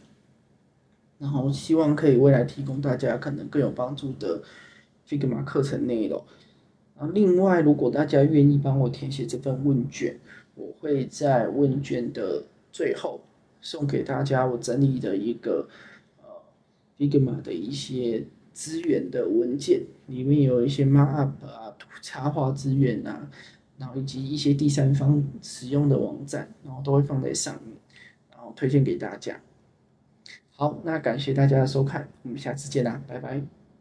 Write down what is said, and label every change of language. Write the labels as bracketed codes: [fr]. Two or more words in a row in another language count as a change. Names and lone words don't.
[zh] 然後希望可以未來提供大家可能更有幫助的 Figma 課程內容。另外，如果大家願意幫我填寫這份問卷，我會在問卷的最後送給大家我整理的一個 Figma 的一些資源的文件，裡面有一些 markup 啊、插畫資源啊，然後以及一些第三方使用的網站，然後都會放在上面，然後推薦給大家。好，那感謝大家的收看，我們下次見啦，拜拜。